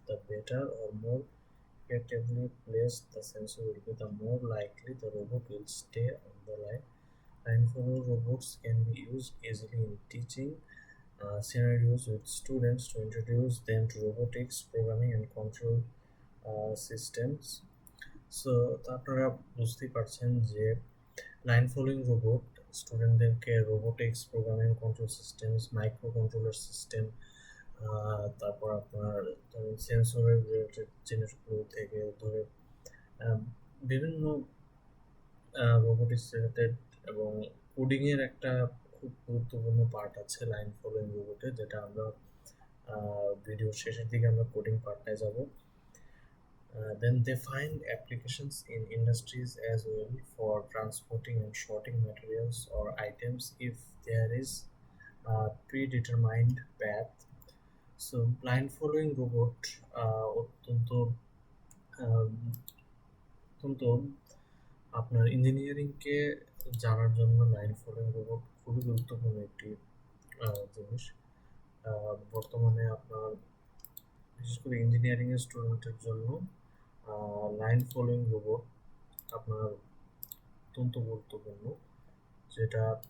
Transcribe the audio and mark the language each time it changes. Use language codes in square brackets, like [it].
[en] The better or more effectively placed the sensor will be, the more likely the robot will stay on the line. Blindfolded robots can be used easily in teaching scenarios with students to introduce them to robotics, programming, and control systems. [bn] So আপনারা বুঝতেই পারছেন যে line following robot স্টুডেন্টদেরকে robotics, programming, control systems, micro controller system, তারপর আপনার সেন্সরের related জিনিসগুলো থেকে ধরে বিভিন্ন রোবোটিক্স রিলেটেড এবং কোডিংয়ের একটা খুব গুরুত্বপূর্ণ পার্ট আছে লাইন ফলোইং রোবটে, যেটা আমরা ভিডিওর শেষের দিকে আমরা কোডিং পার্টটায় যাব. [en] Then they find applications in industries as well for transporting and sorting materials or items if there is a predetermined path. So line following robot [bn] অত্যন্ত um, অত্যন্ত আপনার ইঞ্জিনিয়ারিংকে জানার জন্য লাইন ফলোইং রোবট খুবই গুরুত্বপূর্ণ একটি জিনিস. বর্তমানে আপনার বিশেষ করে ইঞ্জিনিয়ারিং এর স্টুডেন্টের জন্য লাইন ফলোইং রোবট আপনার অত্যন্ত গুরুত্বপূর্ণ, যেটা